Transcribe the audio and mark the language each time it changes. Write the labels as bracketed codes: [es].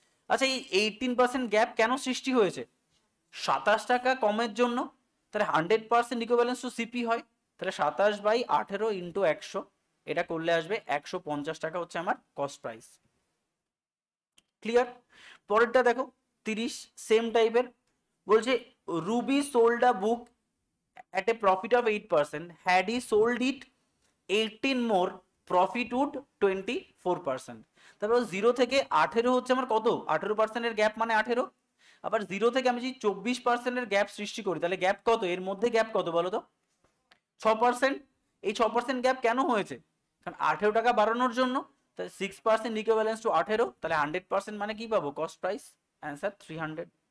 [bn] আচ্ছা এই 18% গ্যাপ কেন সৃষ্টি হয়েছে? 27 টাকা কমের জন্য। তাহলে 100% ইকুইভ্যালেন্স টু সিপি হয়। তাহলে 27/18 ইন্টু 100, এটা করলে আসবে 150 টাকা হচ্ছে আমার কস্ট প্রাইস। ক্লিয়ার? পরেরটা দেখো 30, সেম টাইপের। বলছে [en] Ruby sold a book at a profit of 8%, had he sold it 18 more, profit would 24%। [bn] তারপর 0 থেকে 18 হচ্ছে আমার কত? 18%-এর গ্যাপ মানে 18। আবার 0 থেকে আমি যদি 24%-এর গ্যাপ সৃষ্টি করি তাহলে গ্যাপ কত? এর মধ্যে গ্যাপ কত বলো তো? 6%। এই 6% গ্যাপ কেন হয়েছে? কারণ 18 টাকা বাড়ানোর জন্য। তাহলে 6% ইকুইভ্যালেন্স টু 18, তাহলে 100% মানে কি পাবো? Cost price. অ্যান্সার 300।